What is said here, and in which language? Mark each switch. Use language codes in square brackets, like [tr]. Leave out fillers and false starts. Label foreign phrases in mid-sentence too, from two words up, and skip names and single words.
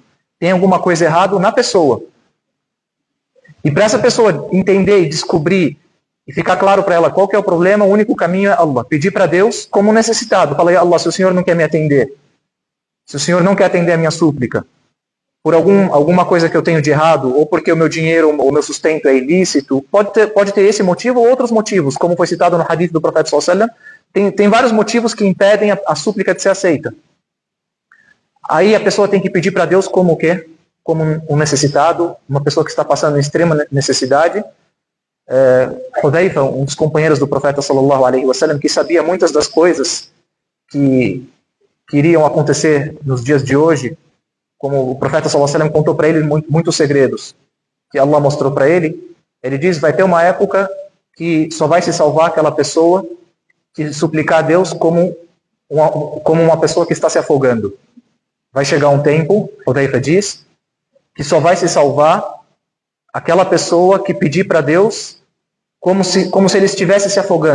[pt] Tem alguma coisa errada na pessoa. E para essa pessoa entender e descobrir, e ficar claro para ela qual que é o problema, o único caminho é Allah. Pedir para Deus como necessitado. Fala, Allah, se o Senhor não quer me atender, se o Senhor não quer atender a minha súplica, por alguma coisa que eu tenho de errado, ou porque o meu dinheiro, o meu sustento é ilícito, pode ter esse motivo ou outros motivos, como foi citado no hadith do profeta [ar] صلى الله عليه وسلم, [pt] tem vários motivos que impedem a súplica de ser aceita. Aí a pessoa tem que pedir para Deus como o quê? Como um necessitado, uma pessoa que está passando em extrema necessidade. Hudayfa, um dos companheiros do profeta [ar] صلى الله عليه وسلم, [pt] que sabia muitas das coisas que iriam acontecer nos dias de hoje, como o profeta [ar] صلى الله عليه وسلم [pt] contou para ele muitos segredos que Allah mostrou para ele. Ele diz, vai ter uma época que só vai se salvar aquela pessoa que suplicar a Deus como uma pessoa que está se afogando. Vai chegar um tempo, Hudayfa diz, que só vai se salvar aquela pessoa que pedir para Deus como se ele estivesse se afogando.